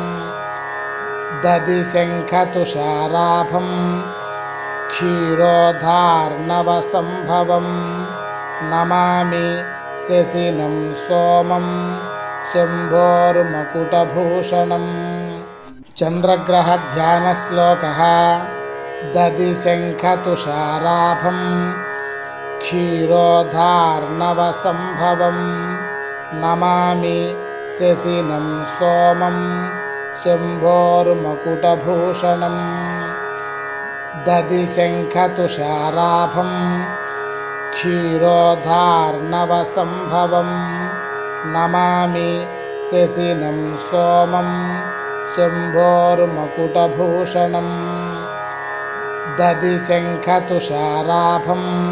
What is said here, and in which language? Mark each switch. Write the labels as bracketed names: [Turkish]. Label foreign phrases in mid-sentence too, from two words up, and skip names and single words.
[Sanskrit] दधिशङ्खतुषाराभं क्षीरोधार्णवसम्भवं नमामि शशिनं सोमं शम्भोर्मकुटभूषणं। चन्द्रग्रहध्यानश्लोकः दधिशङ्खतुषाराभं क्षीरोधार्णवसम्भवं नमामि శశినం సోమం శంభోర్మకుటభూషణం దదిశంఖతుషారాభం క్షీరోధార్ణవసంభవం నమామి శశినం సోమం శంభోర్మకుటభూషణం దదిశంఖతుషారాభం